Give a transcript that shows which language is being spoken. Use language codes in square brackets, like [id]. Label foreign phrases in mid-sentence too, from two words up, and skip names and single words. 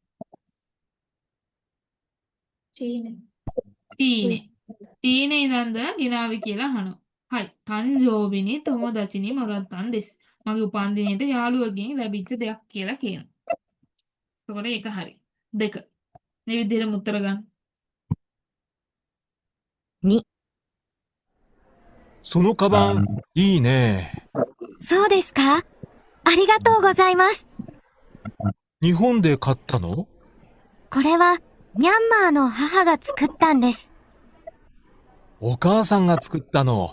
[si] චීන. චීනේ ඉඳන්ද ගෙනාවි කියලා අහනවා. [ja] はい 誕生日に 友達に もらったん です. [si] මගේ උපන් දිනේට යාළුවගෙන් ලැබිච්ච දෙයක් කියලා කියනවා. එතකොට ඒක හරි. 2. මේ විදිහටම උත්තර ගන්න. [ja] 2、そのカバン、いいね。そうですか？ありがとうございます。日本で買ったの？これはミャンマーの母が作ったんです。お母さんが作ったの。